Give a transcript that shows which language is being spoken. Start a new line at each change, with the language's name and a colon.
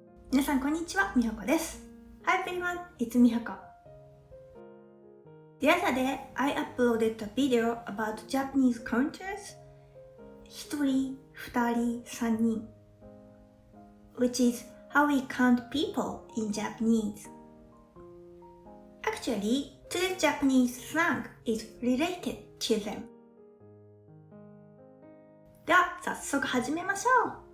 Japanese: 皆さんこんにちは、みほこです。
English: Hi everyone, it's みほこ。 The other day, I uploaded a video about Japanese counters
Japanese: 1人、2人、3人
English: which is how we count people in Japanese.Actually, today's Japanese slang is related to them.
Japanese: では、早速始めましょう。